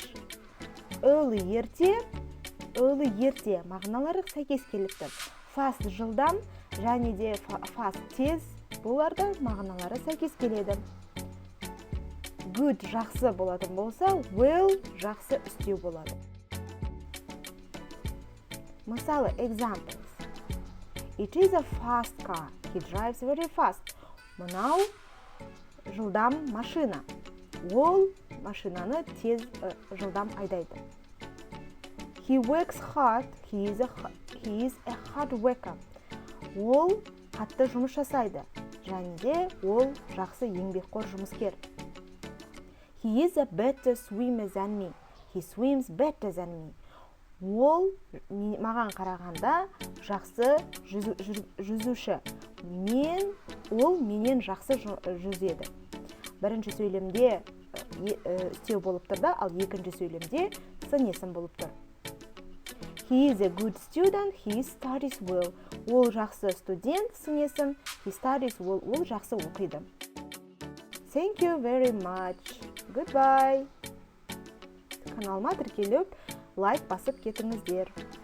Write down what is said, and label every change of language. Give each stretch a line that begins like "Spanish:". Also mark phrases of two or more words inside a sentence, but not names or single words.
Kazakh: Early ерте мағыналары сәйкес келіпті. Fast жылдам, және де fast тез, бұларда мағыналары сәйкес келеді. Good жақсы болатын болса, well жақсы үстеу болады. Мысалы,
English: examples. It is a fast car. He drives very fast.
Kazakh: Мынау жылдам машина. Ол машинаны тез жылдам айдайды.
English: He works hard. He is a hard worker.
Kazakh: Ол қатты жұмыс жасайды. Және де ол жақсы еңбекқор жұмыскер.
English: He is a better swimmer than me. He swims better than me.
Kazakh: Ол маған қарағанда жақсы жүзуші. Ол менен жақсы жүзеді. Бірінші сөйлемде үстеу болып тұрды, ал екінші сөйлемде сын есім болып тұр.
English: He is a good student. He studies well.
Kazakh: Ол жақсы студент, сын есім.
English: He studies well.
Kazakh: Ол жақсы оқиды.
English: Thank you very much. Goodbye.
Kazakh: Каналыма тіркеліп, лайк басып кетіңіздер.